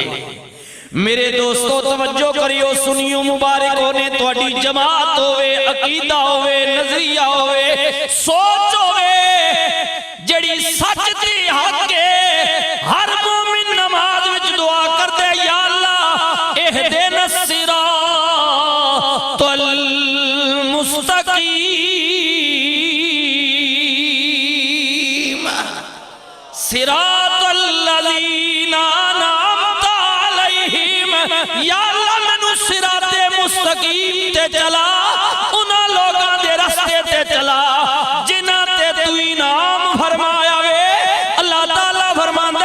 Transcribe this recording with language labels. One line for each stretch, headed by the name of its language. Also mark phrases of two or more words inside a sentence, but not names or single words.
Punjabi: میرے دوستو توجہ کریو، سنیو، مبارک ہونے تہاڈی جماعت ہووے، عقیدہ ہووے، نظریہ ہووے، سوچ ہووے جیہڑی سچ دی حق ہے. ہر مومن نماز وچ دعا کردے یا اللہ
Arabic: اهدنا الصراط المستقيم، صراط الذين أنعمت عليهم.
Punjabi: یا اللہ مینوں صراط مستقیم تے چلا، اونہاں لوکاں دے رستے تے چلا جنہاں تے توں انعام فرمایا اے. اللہ تعالیٰ فرما